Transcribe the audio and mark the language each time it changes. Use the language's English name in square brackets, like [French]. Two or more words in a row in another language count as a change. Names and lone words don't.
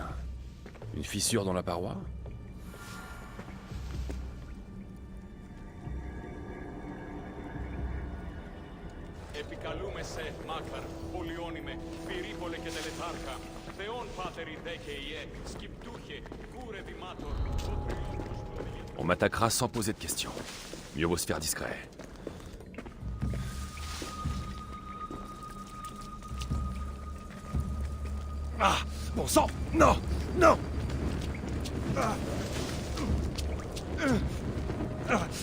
[French] Une fissure dans la paroi? [Greek] Επικαλούμεσαι, Μάκαρ, πολυώνυμε, πυρήπολε και τελετάρχα, Θεόν πάτερ ιδέ και ιέ, σκυπτούχε, κούρε δημάτων, [French] On m'attaquera sans poser de questions. Mieux vaut se faire discret. Ah! Bon sang! Non! Non! Ah. Ah.